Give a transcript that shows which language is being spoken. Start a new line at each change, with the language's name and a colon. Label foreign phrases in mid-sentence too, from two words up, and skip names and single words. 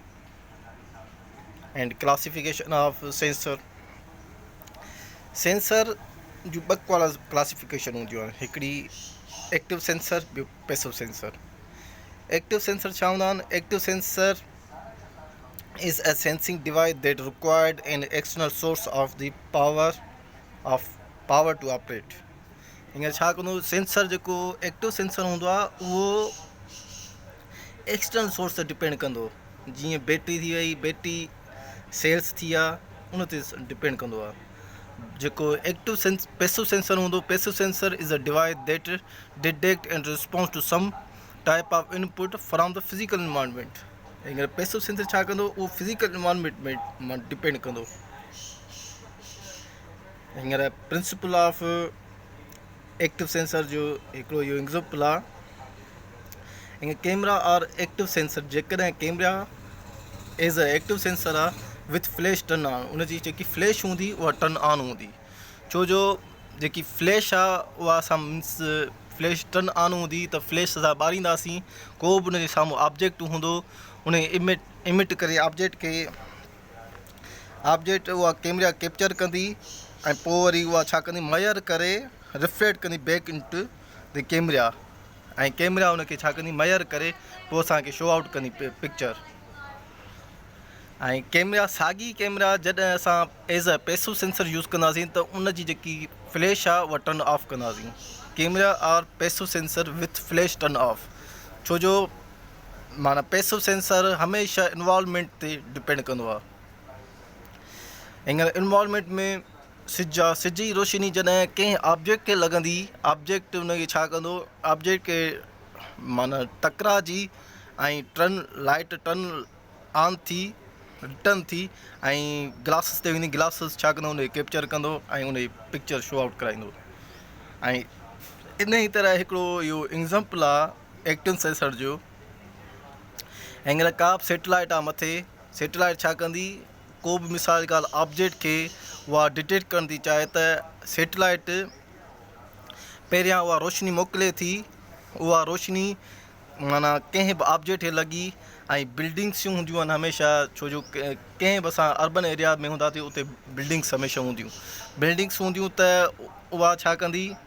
English: and classification of sensor
Sindhi: जूं ॿ क्लासिफिकेशन हूंदियूं आहिनि हिकिड़ी
English: active sensor
Sindhi: ॿियो
English: passive sensor active sensor
Sindhi: छा हूंदा आहिनि
English: active sensor is a sensing device that required an external source of the power to operate
Sindhi: हींअर छा कंदो सेंसर जेको एक्टिव सेंसर हूंदो आहे उहो
English: external source
Sindhi: ते डिपेंड कंदो जीअं बैटरी थी वई
English: battery cells
Sindhi: थी विया उन ते डिपेंड कंदो आहे जेको
English: passive sensor
Sindhi: हूंदो
English: passive sensor is a device that detect and response to some type of input from the physical environment
Sindhi: हींअर
English: passive sensor
Sindhi: छा कंदो उहो
English: physical environment
Sindhi: में डिपेंड कंदो हींअर
English: principle of active sensor
Sindhi: जो हिकिड़ो इहो एग्ज़ाम्पल आहे हीअं
English: camera are active sensor,
Sindhi: जेकॾहिं
English: camera as a active sensor
Sindhi: आहे
English: with flash turn on,
Sindhi: उनजी जेकी फ्लैश हूंदी उहा
English: turn on
Sindhi: हूंदी। छो जो जेकी फ्लैश आहे उहा असां
English: means flash turn on
Sindhi: हूंदी त फ्लैश असां ॿारींदासीं, को बि उनजे साम्हूं ऑब्जेक्ट हूंदो उन इमिट करे ऑब्जेक्ट उहा
English: camera capture
Sindhi: कंदी ऐं पोइ वरी उहा छा कंदी, मयर करे रिफ्लेक्ट कंदी
English: back into the camera,
Sindhi: ऐं कैमरा उनखे छा कंदी, मयर करे पोइ असांखे
English: show out
Sindhi: कंदी पिक्चर। ऐं कैमरा साॻी कैमरा जॾहिं असां
English: as a passive sensor use
Sindhi: कंदासीं त उनजी जेकी फ्लैश आहे उहा
English: turn off
Sindhi: कंदासीं।
English: camera are passive sensor with flash turn off,
Sindhi: छो जो माना
English: passive sensor
Sindhi: हमेशह इन्वॉल्वमेंट ते डिपेंड कंदो आहे। हींअर इन्वॉल्वमेंट में सिज जी रोशनी जॾहिं कंहिं ऑब्जेक्ट खे लॻंदी, ऑब्जेक्ट उनखे छा कंदो, ऑब्जेक्ट खे माना टकराइजी ऐं
English: light turn on
Sindhi: थी रिटर्न थी ऐं ग्लासिस ते वेंदी, ग्लासिस छा कंदो, उनखे कैप्चर कंदो ऐं उनजी पिक्चर
English: show out
Sindhi: कराईंदो। ऐं इन ई तरह हिकिड़ो इहो एग्ज़ाम्पल आहे
English: active sensor
Sindhi: जो। हींअर का बि सैटेलाइट आहे मथे, सैटेलाइट छा कंदी, को बि मिसाल ॻाल्हि ऑब्जेक्ट खे उहा डिटेक्ट करण थी चाहे त सैटेलाइट पहिरियां उहा रोशनी मोकिले थी, उहा रोशनी माना कंहिं बि ऑब्जेक्ट खे लॻी, ऐं बिल्डिंग्स हूंदियूं आहिनि हमेशह, छो जो कंहिं बि असां
English: urban area
Sindhi: में हूंदासीं उते बिल्डिंग्स हमेशह हूंदियूं त उहा छा कंदी,